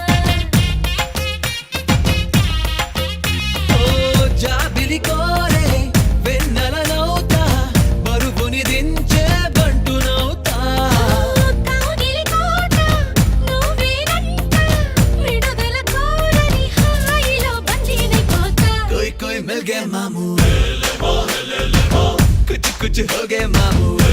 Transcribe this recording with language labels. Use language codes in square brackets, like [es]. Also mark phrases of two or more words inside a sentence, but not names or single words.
[te] ఓ జాబిలి కోరే వెన్నెలనవుతా బరువుని దించే బంటునవుతా కౌగిలి కోట నువ్వేనంట విడుదల కోరని హాయిలో బందీనైపోతా [hi] कोई कोई मिल गया मामू कुछ कुछ हो गए मामू